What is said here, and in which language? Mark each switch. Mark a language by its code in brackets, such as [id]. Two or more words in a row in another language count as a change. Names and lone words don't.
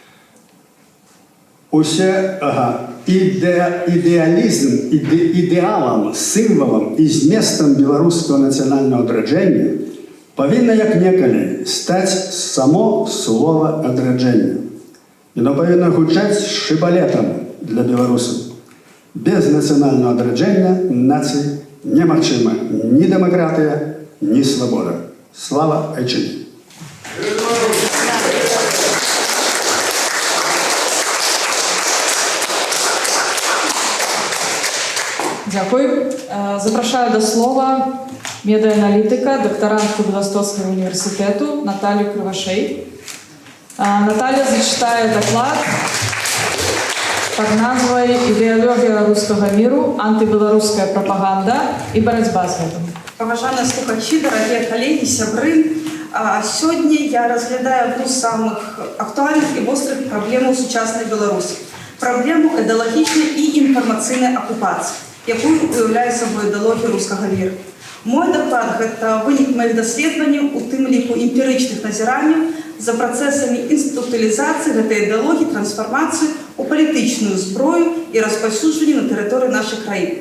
[be] Усе ідэалам, сімвалам і зместам беларускага нацыянальнага адраджэння павінна, як некалі, стаць само слова адраджэння. Яно павінна гучаць шыбалетам для беларусаў. Без нацыянальнага адраджэння нацыі немагчыма ні дэмакратыя, ні свабода. Слава Айчыне! [uk] Дякую. Запрошую до слова медіааналітика, докторантку [ru] Белостокского университета [uk] Наталью Кривошей. [ru] Наталья зачитает доклад под назвой «Идеология русского миру, антибелорусская пропаганда и борьба с этим». [be] Поважаныя слухачі, дарагія калегі, сябры, сёння я разглядаю одну з самых актуальных і вострых праблемаў сучаснай Беларусі. Праблему ідэалагічнай і інфармацыйнай акупацыі, якую уяўляе сабой ідэалогія рускага міру. Мой доклад – гэта вынік маіх даследаванняў, у тым ліку эмпірычных назіранняў за працэсамі інстытуталізацыі гэтай ідэалогіі, трансфармацыі ў палітычную зброю і распаўсюджванне на тэрыторыі нашай краіны.